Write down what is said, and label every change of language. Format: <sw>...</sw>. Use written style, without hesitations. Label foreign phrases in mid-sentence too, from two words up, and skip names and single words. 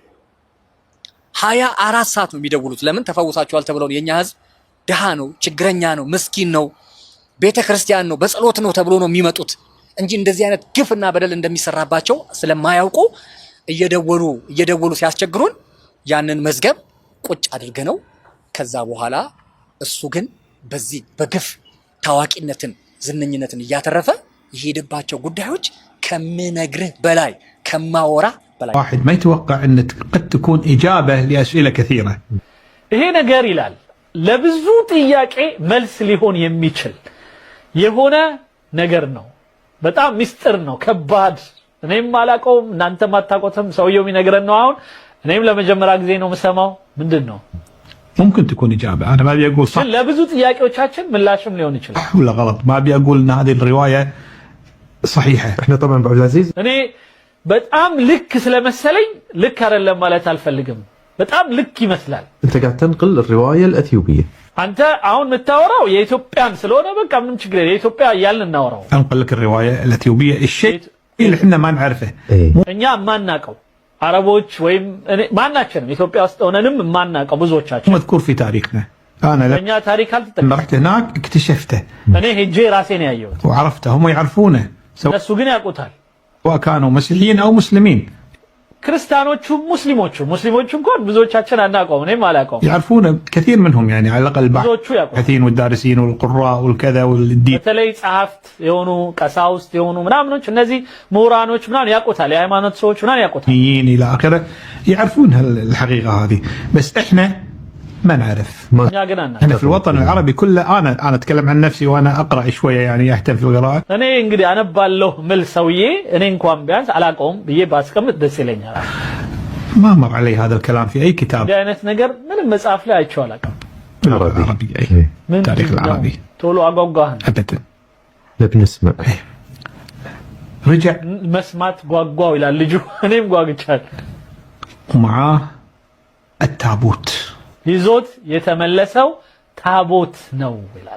<am>24 ሰዓት ነው የሚደውሉት። ለምን ተፈውሳችኋል ተብለው የኛ ህዝብ ድሃ ነው፣ ችግረኛ ነው፣ ምስኪን ነው፣ ቤተክርስቲያን ነው፣ በጸሎት ነው ተብሎ ነው የሚመጡት እንጂ እንደዚህ አይነት ግፍና በደል እንደሚሰራባቸው ስለማያውቁ እየደወሉ ሲያስቸግሩን ያንን መዝገብ ቁጭ አድርገነው ከዛ በኋላ እሱ ግን በዚህ በግፍ ታዋቂነትን ዝነኝነትን እያተረፈ የሄደባቸው ጉዳዮች ከምነግርህ በላይ ከማወራ በላይ</am> <ar>واحد ما يتوقع ان قد تكون اجابه لاسئله كثيره</ar> <am>ይሄ ነገር ይላል ለብዙ ጥያቄ መልስ ሊሆን የሚችል የሆነ ነገር ነው። በጣም ሚስጥር ነው፣ ከባድ እኔም አላውቀውም እናንተም አታውቁትም። ሰውየው የሚነግረን ነው። አሁን እኔም ለመጀመሪያ ጊዜ ነው የምሰማው። ምንድነው?</am> <ar>ممكن تكون اجابه، انا ما ابي اقول صح</ar> <am>ለብዙ ጥያቄዎቻችን ምላሽም ሊሆን ይችላል።</am> <ar>ولا غلط، ما ابي اقول ان هذه الروايه صحيحه. احنا طبعا ابو عبد العزيز</ar> <am>እኔ በጣም ልክ ስለመሰለኝ ልክ አይደለም ማለት አልፈልግም። በጣم ልክ ይመስላል።</am> <ar>انت قاعد تنقل الروايه الاثيوبيه</ar> <am>አንተ አሁን የምታወራው የኢትዮጵያን ስለሆነ በቃ ምን ችግር የለም የኢትዮጵያ እያልን እናወራው።</am> <ar>انقل لك الروايه الاثيوبيه الشيء اللي احنا ما نعرفه</ar> <am>እኛ ማናቀው عربوች ወይም ማናችንም ኢትዮጵያ ውስጥ ሆነንም ማናቀው ብዙዎቻችን</am> <ar>مذكور في تاريخنا. انا</ar> <am>እኛ ታሪክ አልተጠቀምንም።</am> <ar>رحت هناك اكتشفته</ar> <am>እኔ ሄጄ ራሴ ነው ያየሁት</am> <ar>وعرفته، هم يعرفونه</ar> <am>እነሱ ግን ያውቁታል።</am> <ar>سواء كانوا مسيحيين او مسلمين</ar> <am>ክርስቲያኖቹ ሙስሊሞቹ እንኳን ብዙዎቻችን አናውቀውም። እኔም አላውቀውም።</am> <ar>يعرفون كثير منهم يعني على الاقل</ar> <am>ብዙዎቹ ያውቁታል።</am> <ar>الباحثين والدارسين والقراء والكذا والدين</ar> <am>በተለይ ጸሐፍት የሆኑ ቀሳውስት የሆኑ ምናምኖች እነዚህ ምሁራኖች ምናምን ያውቁታል። የሃይማኖት ሰዎች ምናምን ያውቁታል።</am> <ar>الى اخره يعرفون الحقيقه هذه، بس احنا ما نعرف.</ar> <am>እኛ ግን አናውቅም።</am> <ar>احنا في الوطن العربي كله انا اتكلم عن نفسي وانا اقرا شويه يعني اهتم في القراءه.</ar> <am>እኔ እንግዲህ አነባለሁ ምል ሰውዬ اኔ እንኳን ቢያንስ አላውቀውም ብዬ ባስቀምጥ ደስ ይለኛል።</am> <ar>ما مر علي هذا الكلام في اي كتاب.</ar> <am>እንዲህ አይነት ነገር ምንም መጽሐፍ ላይ አይቼው አላውቅም።</am> <ar>العربي اي تاريخ العربي</ar> <am>ቶሎ አጓጓህን</am> <ar>ابدا. بنسمع رجع</ar> <am>መስማት ጓጓው ይላል ልጁ። እኔም ጓግቻለሁ።</am> <ar>ومعاه التابوت</ar> <am>ይዞት የተመለሰው ታቦት ነው ይላል።</am>